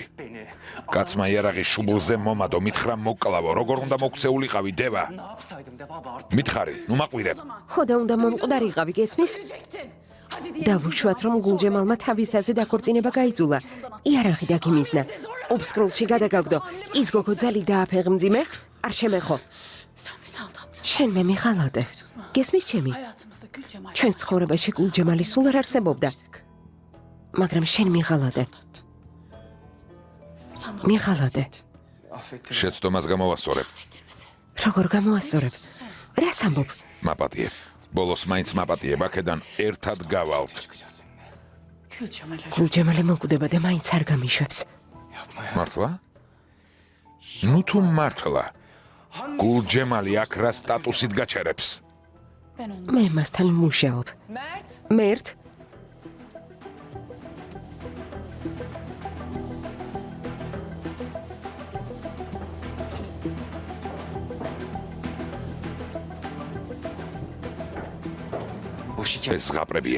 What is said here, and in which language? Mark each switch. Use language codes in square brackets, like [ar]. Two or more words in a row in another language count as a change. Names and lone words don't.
[ka] კაცმა იარაღი შუბლზე მომადო, მითხრა მოკლავო, როგორ უნდა მოქცეულიყავი დევა? მითხარი, ნუ მაყვირებ. ხო და უნდა მომკვდარიყავი, გესმის? დავუშვათ რომ გულჯემალმა თავის თაზე დაქორწინება გაიძულა. იარაღი დაგიმიზნა. უფსკრულში გადაგაგდო. ის გოგო ძალით დააფეხმძიმე? არ შემეხო. [tr] Sen beni aldattın. [ka] შენ მე მიღალოდე. გესმის ჩემი? [tr] Hayatımızda Gül Cemal. [ka] ჩვენს ცხოვრებაში გულჯემალი სულ არ არსებობდა, მაგრამ შენ მიღალოდე. [tr] Sen bana [ka] მიღალოდე. შეცდომას გამოვასწორებ. როგორ გამოასწორებ? რას ამბობ? მაპატიებ. ბოლოს მაინც მაპატიებ, აქედან ერთად გავალთ. [tr] Gül Cemal'e. [ka] გულჯემალი მოკვდება და მაინც არ გამიშვებს. მართლა? ნუ თუ მართლა. გულჯემალი აქ რა სტატუსით გაჩერებს? [tr] Ben onu. [ka] მე მასთან მუშაობ. მერტ? ეს ზღაპრებია.